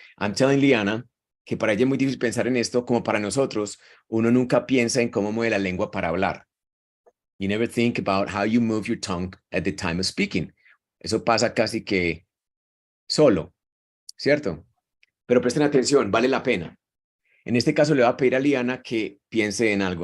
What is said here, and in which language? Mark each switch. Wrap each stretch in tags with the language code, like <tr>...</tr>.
<en>I'm telling Liana</en> <es>que para ella es muy difícil pensar en esto, como para nosotros, uno nunca piensa en cómo mueve la lengua para hablar.</es> <en>You never think about how you move your tongue at the time of speaking.</en> <es>Eso pasa casi que solo, ¿cierto? Pero presten atención, vale la pena. En este caso le voy a pedir a Liana que piense en algo.</es>